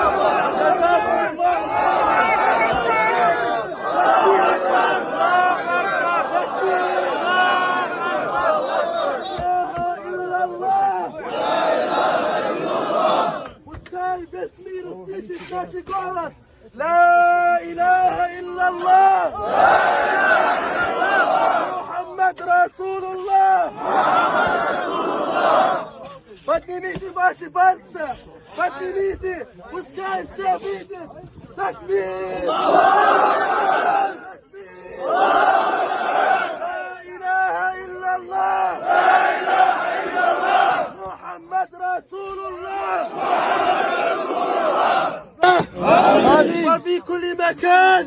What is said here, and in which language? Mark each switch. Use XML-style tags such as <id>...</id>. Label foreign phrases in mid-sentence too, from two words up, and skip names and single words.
<ru>Весь мир услышит наш голос.</ru> <ar>لا إله إلا الله محمد رسول الله.</ar> <ru>Поднимите ваши пальцы, поднимите, пускай все видят. Такбир!</ru> <ar>لا إله إلا الله محمد رسول الله. وفي كل مكان.</ar>